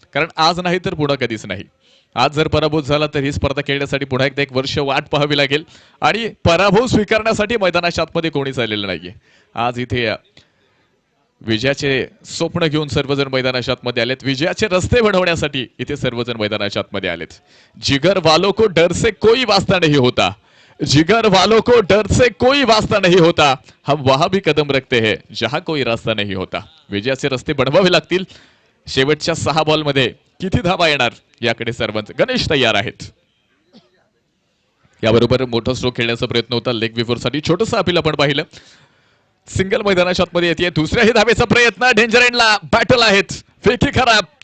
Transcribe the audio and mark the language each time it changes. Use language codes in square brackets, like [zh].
[mr] कारण आज नाही तर पुन्हा कधीच नाही. आज जर पराभूत झाला तर ही स्पर्धा खेळण्यासाठी पुन्हा एकदा 1 वर्ष वाट पाहावी लागेल. आणि पराभव स्वीकारण्यासाठी मैदानाच्या आतमध्ये कोणीच आलेलं नाहीये. आज इथे विजयाचे स्वप्न घेऊन सर्वजण मैदानाच्या आतमध्ये आलेत. विजयाचे रस्ते बनवण्यासाठी इथे सर्वजण मैदानाच्या आतमध्ये आलेत. [hi] जिगर वालों को डर से कोई वास्ता नहीं होता. जिगर वालों को डर से कोई वास्ता नहीं होता. हम वहां भी कदम रखते हैं जहां कोई रास्ता नहीं होता. [mr] विजयाचे रस्ते बनवावे लागतील. शेवटच्या 6 बॉलमध्ये किती धावा येणार याकडे सर्वांचे. गणेश तयार आहेत. याबरोबर मोठा स्ट्रोक खेळण्याचा प्रयत्न होता लेग बिफोर साठी. छोटंसं अपील आपण पाहिलं. सिंगल मैदानाच्या आतमध्ये येते. दुसऱ्याही धावेचा प्रयत्न. डेंजर एंडला बॅटल आहेत. फेकी खराब.